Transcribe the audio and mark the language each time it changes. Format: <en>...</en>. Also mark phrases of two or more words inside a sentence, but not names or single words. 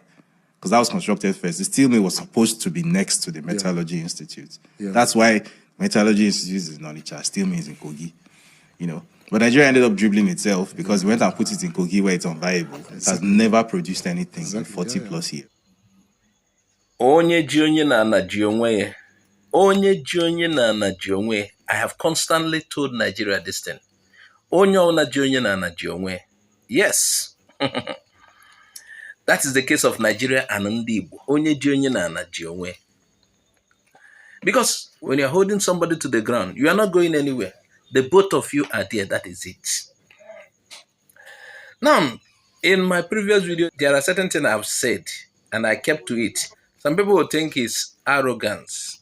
<en>Because that was constructed first. The steel mill was supposed to be next to the Metallurgy Institute. That's why Metallurgy Institute is in Onitsha, steel mill is in Kogi. But Nigeria ended up dribbling itself because we went and put it in Kogi where it's unviable. It has never produced anything in 40 plus years.</en> <ig>Onye ji onye na-ana ji onwe ya. Onye ji onye na-ana ji onwe ya.</ig> <en>I have constantly told Nigeria this thing.</en> <ig>Onye ona ji onye na-ana ji onwe ya.</ig> <en>Yes. That is the case of Nigeria and</en> <ig>ndị Igbo. Onye ji onye na-ana ji onwe ya.</ig> <en>Because when you're holding somebody to the ground, you are not going anywhere. The both of you are there. That is it. Now, in my previous video, there are certain things I've said, and I kept to it. Some people will think it's arrogance.</en>